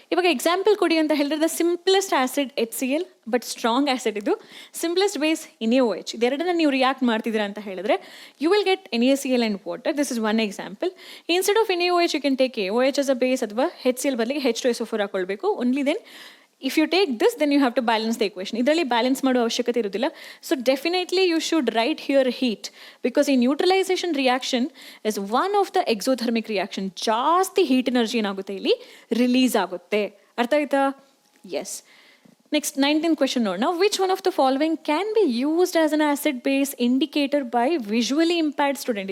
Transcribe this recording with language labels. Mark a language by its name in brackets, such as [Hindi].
[Kannada] ಇವಾಗ ಎಕ್ಸಾಂಪಲ್ ಕೊಡಿ ಅಂತ ಹೇಳಿದ್ರೆ the simplest acid HCl, but strong acid ಇದು. Simplest base NaOH. ಇದೆರಡನ್ನ ನೀವು ರಿಯಾಕ್ಟ್ ಮಾಡ್ತಿದ್ದೀರಾ ಅಂತ ಹೇಳಿದ್ರೆ [English] You will get NaCl and water. This is one example. Instead of NaOH you can take AOH as a base, [Kannada] ಅಥವಾ HCl ಬದಲಿಗೆ H2SO4 ಹಾಕೊಳ್ಬೇಕು. [English] Only then if you take this, then you have to balance the equation. [Kannada] ಇದರಲ್ಲಿ balance ಮಾಡೋ ಅವಶ್ಯಕತೆ ಇರೋದಿಲ್ಲ. [English] So definitely you should write here heat, because ಈ neutralization reaction is one of the exothermic reaction. [Kannada] ಜಾಸ್ತಿ heat energy ಏನಾಗುತ್ತೆ ಇಲ್ಲಿ release ಆಗುತ್ತೆ. ಅರ್ಥ ಆಯ್ತಾ? ಎಸ್. ನೆಕ್ಸ್ಟ್ 19th ಕ್ವೆಶನ್ ನೋಡೋಣ. [English] Which one of the following can be used as an acid base indicator by visually impaired student?